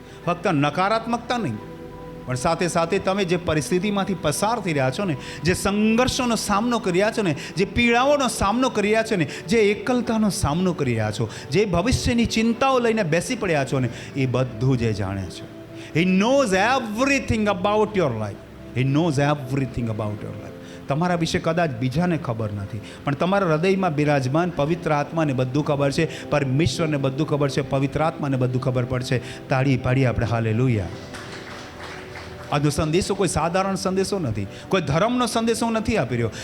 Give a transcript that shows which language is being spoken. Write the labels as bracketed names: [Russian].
[Gujarati] ફક્ત નકારાત્મકતા નહીં, પણ સાથે સાથે તમે જે પરિસ્થિતિમાંથી પસાર થઈ રહ્યા છો ને, જે સંઘર્ષોનો સામનો કરી રહ્યા છો ને, જે પીડાઓનો સામનો કરી રહ્યા છો ને, જે એકલતાનો સામનો કરી રહ્યા છો, જે ભવિષ્યની ચિંતાઓ લઈને બેસી પડ્યા છો ને, એ બધું જ જાણે છે. [English] He knows everything about your life. He knows everything about your life. [Gujarati] તમારા વિશે કદાચ બીજાને ખબર નથી, પણ તમારા હૃદયમાં બિરાજમાન પવિત્ર આત્માને બધું ખબર છે. પરમેશ્વરને બધું ખબર છે. પવિત્ર આત્માને બધું ખબર પડશે. તાળી પાડીએ આપણે હાલેલુયા. આજનો સંદેશો કોઈ સાધારણ સંદેશો નથી, કોઈ ધર્મનો સંદેશો હું નથી આપી રહ્યો.